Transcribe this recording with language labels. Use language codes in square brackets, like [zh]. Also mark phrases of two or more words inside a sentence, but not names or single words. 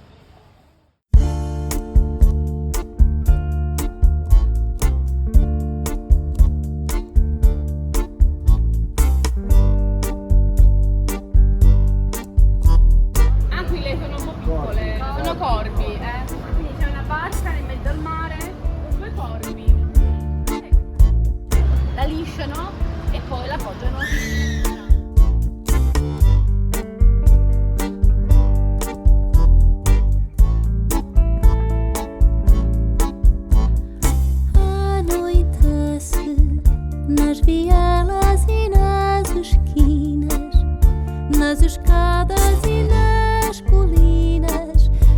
[it] Aquile sono un po' piccole, sono corvi, quindi c'è una barca in mezzo al mare con due corvi. La lisciano e poi la appoggiano. [pt] Anoitece nas vielas e nas esquinas, nas escadas e nas colinas,